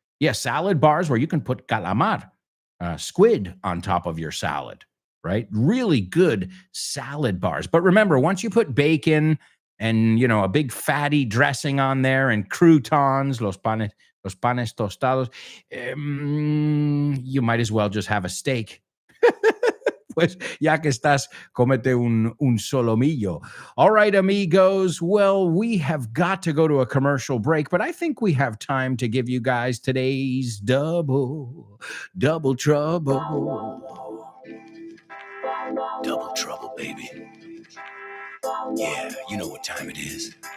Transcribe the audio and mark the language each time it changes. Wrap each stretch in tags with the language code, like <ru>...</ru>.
<en>Yeah, salad bars where you can put calamar, squid on top of your salad. Right? Really good salad bars. But remember, once you put bacon and, a big fatty dressing on there and croutons,</en> <es>los panes tostados,</es> <en>you might as well just have a steak.</en> <es>Pues ya que estás, cómete un solomillo.</es> <en>All right, amigos. Well, we have got to go to a commercial break, but I think we have time to give you guys today's double trouble. Double trouble, baby. Yeah, you know what time it is.</en>